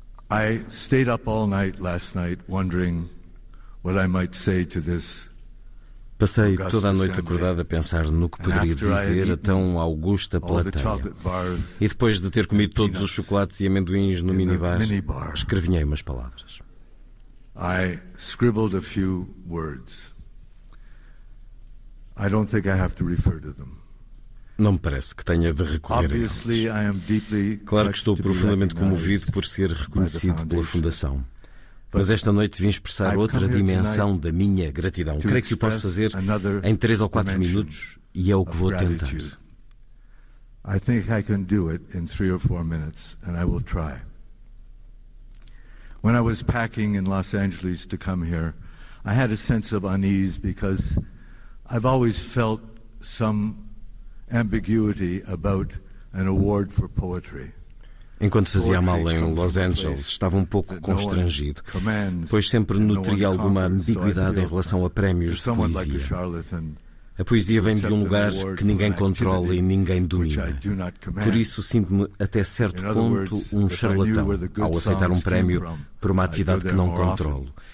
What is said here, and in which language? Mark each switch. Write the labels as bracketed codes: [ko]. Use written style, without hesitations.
[en] I stayed up all night last night wondering what I might say to this. [pt] Passei toda a noite acordada a pensar no que poderia dizer a tão augusta plateia. E depois de ter comido todos os chocolates e amendoins no minibar, escrevinhei umas palavras. [en] I scribbled a few words. I don't think I have to refer to them. [pt] Não me parece que tenha de recorrer a eles. Claro que estou profundamente comovido por ser reconhecido pela Fundação. Mas esta noite vim expressar outra dimensão da minha gratidão. Creio que o posso fazer em 3 ou 4 minutos e é o que vou tentar. [en] I think I can do it in 3 or 4 minutes and I will try. When I was packing in Los Angeles to come here, I had a sense of unease because I've always felt some ambiguity about an award for poetry. [pt] Enquanto fazia a mala em Los Angeles, estava um pouco constrangido, pois sempre nutria alguma ambiguidade em relação a prémios de poesia. A poesia vem de um lugar que ninguém controla e ninguém domina. Por isso, sinto-me até certo ponto um charlatão ao aceitar um prémio por uma atividade que não controlo.